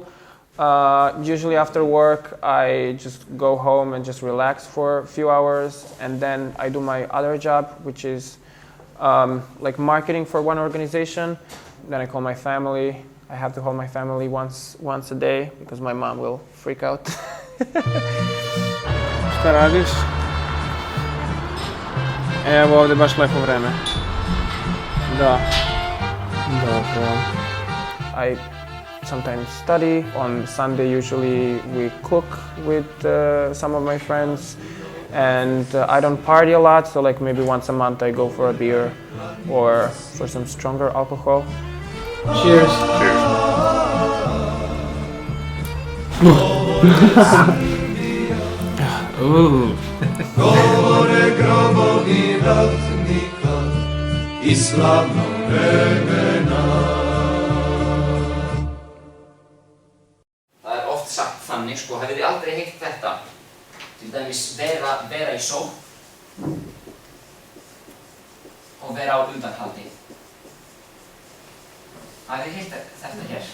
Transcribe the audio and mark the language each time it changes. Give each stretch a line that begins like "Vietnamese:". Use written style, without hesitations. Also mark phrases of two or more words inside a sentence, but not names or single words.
English: Usually after work, I just go home and just relax for a few hours, and then I do my other job, which is like marketing for one organization. Then I call my family. I have to call my family once a day because my mom will freak out.
Serbian: Šta radiš? Evo ovdje baš lepo vreme. Da. Dobro.
English: I sometimes study. On Sunday usually we cook with some of my friends. And I don't party a lot, so like maybe once a month I go for a beer or for some stronger alcohol. Cheers. Cheers. Ooh.
Serbian: Govore grobovi ratnika I slavnog vremena.
Icelandic: Það oft sagt þannig, sko, hafið þið aldrei heyrt þetta? Til dæmis vera í sókn og vera á undanhaldi. Hafið þið heyrt þetta hér?